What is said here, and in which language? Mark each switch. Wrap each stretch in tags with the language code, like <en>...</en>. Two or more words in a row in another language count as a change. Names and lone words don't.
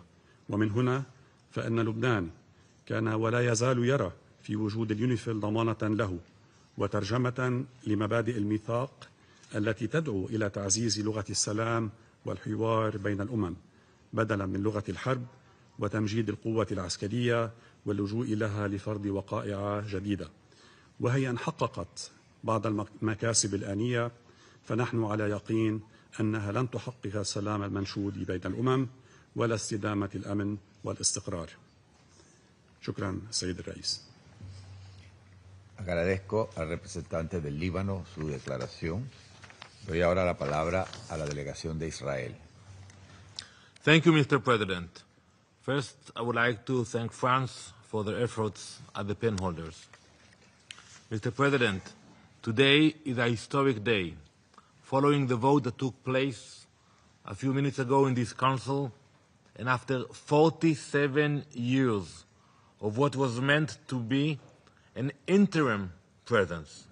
<ar>ومن هنا فإن لبنان كان ولا يزال يرى في وجود اليونيفيل ضمانة له وترجمة لمبادئ الميثاق التي تدعو إلى تعزيز لغة السلام والحوار بين الأمم بدلا من لغة الحرب، وتمجيد القوة العسكرية واللجوء لها لفرض وقائع جديدة. وهي أن حققت بعض المكاسب الآنية، فنحن على يقين أنها لن تحقق السلام المنشود بين الأمم ولا استدامة الأمن والاستقرار. شكرا سيد الرئيس.</ar> <es>Agradezco al representante del Líbano su declaración. Doy ahora la palabra a la delegación de Israel.</es> <en>Thank you, Mr. President. First, I would like to thank France for their efforts as the pen holders. Mr. President, today is a historic day. Following the vote that took place a few minutes ago in this Council, and after 47 years of what was meant to be an interim presence.</en>